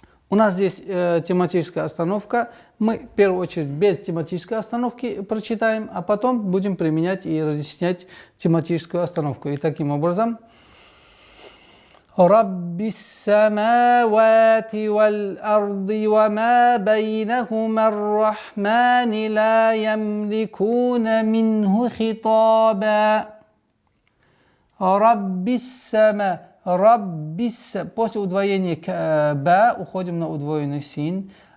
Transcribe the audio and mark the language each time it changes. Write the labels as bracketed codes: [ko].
[ru] У нас здесь тематическая остановка. Мы в первую очередь без тематической остановки прочитаем, а потом будем применять и разъяснять тематическую остановку. И таким образом. [ar] رب السماوات والأرض وما بينهما الرحمن لا يملكون منه خطابا. رب السماء. [ru] После удвоения ба уходим на удвоенный син.